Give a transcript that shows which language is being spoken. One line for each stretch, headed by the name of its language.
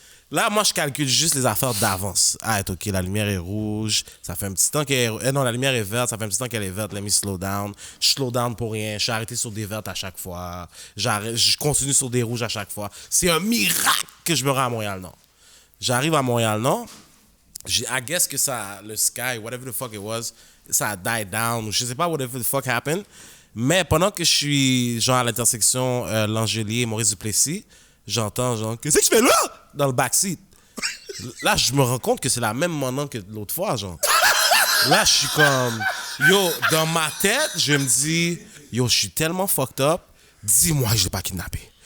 French: Là, moi, je calcule juste les affaires d'avance. Ah, OK, la lumière est rouge. Ça fait un petit temps qu'elle est... non, la lumière est verte. Ça fait un petit temps qu'elle est verte.
English: Let me slow down.
French: Je
English: slow down
French: pour rien. Je suis arrêté sur des vertes à chaque fois. Je continue sur des rouges à chaque fois. C'est un miracle que je me rends à Montréal-Nord. J'arrive à Montréal-Nord.
English: I guess
French: que ça...
English: Le sky, whatever the fuck it was,
French: ça a
English: died down.
French: Je sais pas
English: whatever the fuck happened.
French: Mais pendant que je suis genre à l'intersection L'Angelier et Maurice Duplessis, j'entends genre, qu'est-ce que tu fais là? Dans le backseat. Là, je me rends compte que c'est la même moment que l'autre fois, genre. Là, je suis comme, yo, dans ma tête, je me dis, yo, je suis tellement
English: fucked up,
French: dis-moi que je l'ai pas kidnappé.